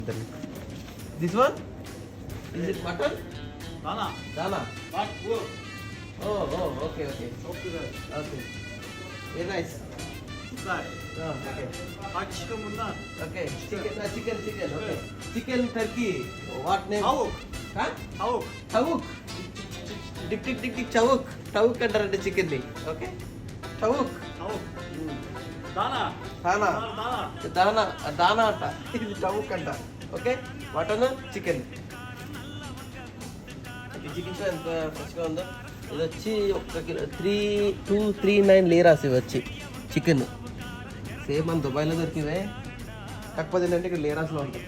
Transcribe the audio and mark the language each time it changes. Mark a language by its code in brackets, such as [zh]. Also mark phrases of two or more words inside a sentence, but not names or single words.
[en] This one? Is it mutton? [tr] Dana. Dana. [en] But poor. Oh, okay. Okay. Okay. Very nice. That. Oh, okay. Hot chicken bundan. Okay. Chicken. Okay. Chicken turkey. What name? [tr] Tavuk. [en] Huh? [tr] Tavuk. Tavuk. Dik tavuk. [te] Tavuk అంటారంటే చికెన్ ని. ఓకే. [tr] Tavuk. Tavuk. Dana. [te] దానా. [tr] Dana. [te] దానా అంట. ఇది tavuk అంట. ఓకే. [en] mutton chicken. [te] ఈ చికెన్ షో ఎంత ఫ్రెష్గా ఉందో. ఇది వచ్చి 1 కిలో 239 లీరాస్ ఇవి వచ్చి చికెన్. సేమ్ మన దుబాయ్లో దొరికివే, కాకపోతే ఏంటంటే ఇక్కడ లీరాస్లో ఉంటాయి.